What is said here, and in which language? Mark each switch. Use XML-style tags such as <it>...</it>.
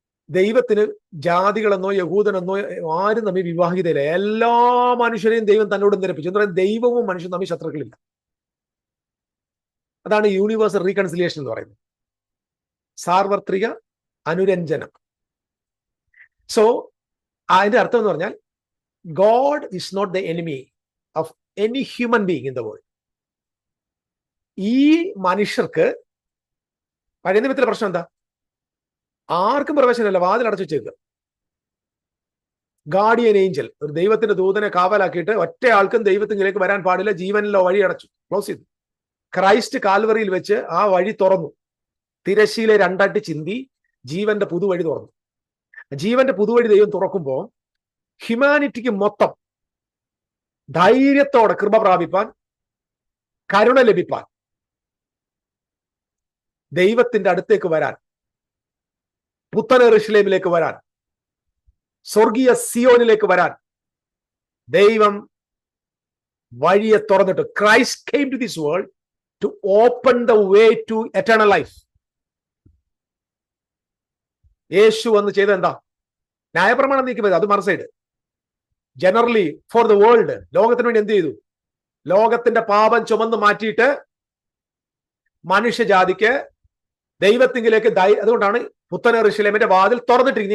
<ml>ദൈവത്തിന് ജാതികളെന്നോ യഹൂദനെന്നോ ആരും തമ്മിൽ വിവാഹിതയില്ല. എല്ലാ മനുഷ്യരെയും ദൈവം തന്നോട് നിരപ്പിച്ചു. എന്ന് പറയുന്നത് ദൈവവും മനുഷ്യനും തമ്മിൽ ശത്രുക്കളില്ല. അതാണ് യൂണിവേഴ്സൽ റീകൺസിലിയേഷൻ എന്ന് പറയുന്നത്, സാർവത്രിക അനുരഞ്ജനം. സോ അതിന്റെ അർത്ഥം എന്ന് പറഞ്ഞാൽ</ml> <en>God is not the enemy of any human being in the world.</en> <ml>ഈ മനുഷ്യർക്ക് പഴയ നിയമത്തിലെ പ്രശ്നം എന്താ? ആർക്കും പ്രവേശനമില്ല, വാതിൽ അടച്ചു വെച്ചേക്കുക. ഗാർഡിയൻ ഏഞ്ചൽ, ഒരു ദൈവത്തിന്റെ ദൂതനെ കാവലാക്കിയിട്ട് ഒറ്റ ആൾക്കും ദൈവത്തിലേക്ക് വരാൻ പാടില്ല, ജീവനിലോ വഴി അടച്ചു, ക്ലോസ് ചെയ്തു. ക്രൈസ്റ്റ് കാൽവറിയിൽ വെച്ച് ആ വഴി തുറന്നു. തിരശ്ശീലെ രണ്ടായിട്ട് ചിന്തി ജീവന്റെ പുതുവഴി തുറന്നു. ജീവന്റെ പുതുവഴി ദൈവം തുറക്കുമ്പോൾ ഹ്യൂമാനിറ്റിക്ക് മൊത്തം ധൈര്യത്തോടെ കൃപ പ്രാപിപ്പാൻ, കരുണ ലഭിപ്പാൻ, ദൈവത്തിന്റെ അടുത്തേക്ക് വരാൻ, പുത്തൻ യെരൂശലേമിലേക്ക് വരാൻ, സ്വർഗീയ സിയോനിലേക്ക് വരാൻ ദൈവം വഴിയെ തുറന്നിട്ട്.</ml> <en>Christ came to this world to open the way to eternal life.</en> <ml>യേശു വന്ന് ചെയ്ത എന്താ? ന്യായപ്രമാണം നീക്കിപ്പോയത്, അത് മറുസൈഡ്.</ml> <en>generally for the world,</en> <ml>ലോകത്തിന് വേണ്ടി എന്ത് ചെയ്തു? ലോകത്തിന്റെ പാപം ചുമന്ന് മാറ്റിയിട്ട് മനുഷ്യജാതിക്ക് ദൈവത്തിങ്കിലേക്ക് അതുകൊണ്ടാണ് പുത്തൻ യെരൂശലേമിന്റെ വാതിൽ തുറന്നിട്ടിരിക്കുന്നത്.</ml>